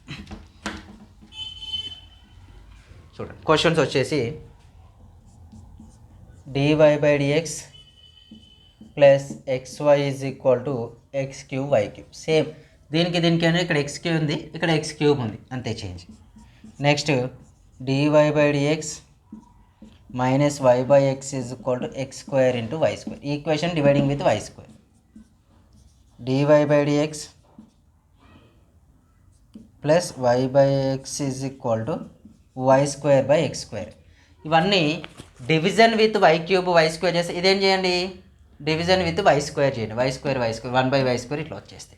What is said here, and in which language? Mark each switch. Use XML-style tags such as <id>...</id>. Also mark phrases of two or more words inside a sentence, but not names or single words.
<te>చూడండి క్వశ్చన్స్ వచ్చేసి</te> <en>dy/dx plus xy is equal to x3y3.</en> <te>సేమ్ దీనికి దీనికైనా ఇక్కడ x3 ఉంది, ఇక్కడ x3 ఉంది, అంతే చేంజ్.</te> <en>next dy/dx minus y/x is equal to x² into y². equation dividing with y². dy/dx plus y/x is equal to y²/x².</en> <te>ఇవన్నీ</te> <en>division with y³ y²</en> <te>చేస్తే ఇదేం చేయండి,</te> <en>division with y²</en> <te>చేయండి, y² 1/y² ఇట్లా వచ్చేస్తాయి.</te>